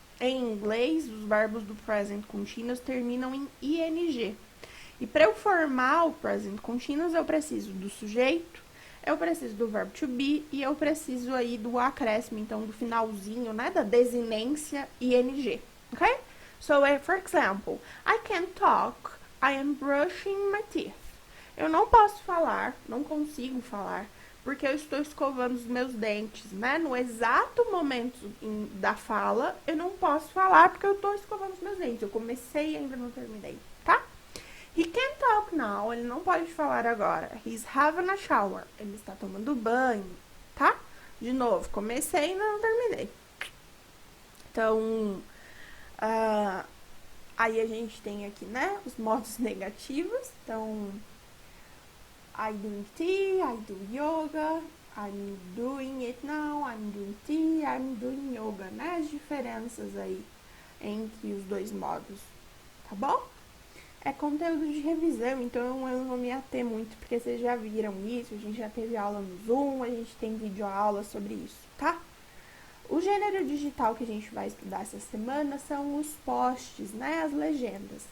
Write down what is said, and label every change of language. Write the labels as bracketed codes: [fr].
[pt] Em inglês, os verbos do present continuous terminam em ING. E para eu formar o present continuous, eu preciso do sujeito, eu preciso do verbo to be e eu preciso aí do acréscimo, então do finalzinho, né, da desinência ING, ok? [en] So, for example, I can't talk, I am brushing my teeth. [pt] Eu não posso falar, não consigo falar, porque eu estou escovando os meus dentes, né? No exato momento da fala, eu não posso falar porque eu estou escovando os meus dentes. Eu comecei e ainda não terminei, tá? [en] He can't talk now, [pt] ele não pode falar agora. [en] He's having a shower, [pt] ele está tomando banho, tá? De novo, comecei e ainda não terminei. Então, aí a gente tem aqui, né, os modos negativos. [en] Então, I doing tea, I do yoga, I'm doing it now, I'm doing tea, I'm doing yoga, né? [pt] As diferenças aí entre os dois modos, tá bom? É conteúdo de revisão, então eu não vou me ater muito, porque vocês já viram isso, a gente já teve aula no Zoom, a gente tem videoaula sobre isso, tá? O gênero digital que a gente vai estudar essa semana são os posts, né, as legendas.